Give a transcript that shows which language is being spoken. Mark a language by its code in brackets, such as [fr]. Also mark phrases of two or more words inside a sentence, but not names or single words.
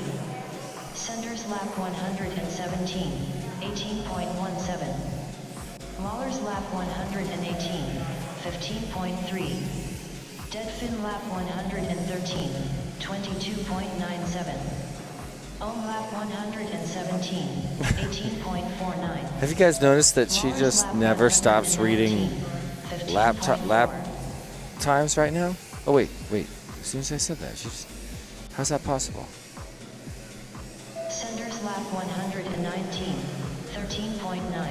[en] Senders lap 117, 18.17. Waller's lap 118, 15.3. Deadfin lap 113, 22.97. Ohm lap 117, 18.49. Have you guys noticed that she just never stops reading lap times right now? Oh wait. As soon as I said that, how's that possible? Senders lap 119, 13.9.